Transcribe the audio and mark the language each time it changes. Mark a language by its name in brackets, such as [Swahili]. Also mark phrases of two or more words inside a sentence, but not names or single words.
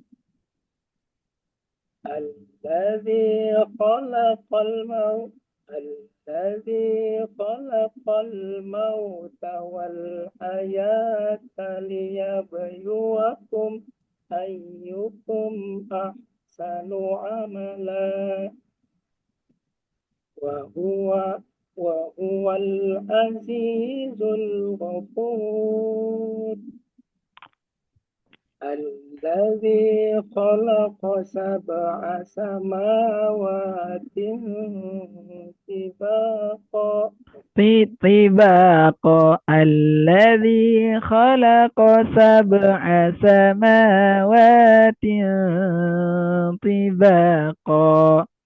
[Arabic] الذي خلق الموت والحياة ليبلوكم أيكم أحسن عملا وهو العزيز الغفور. الذي خلق سبع سماوات طباقا. الذي خلق سبع سماوات طباقا.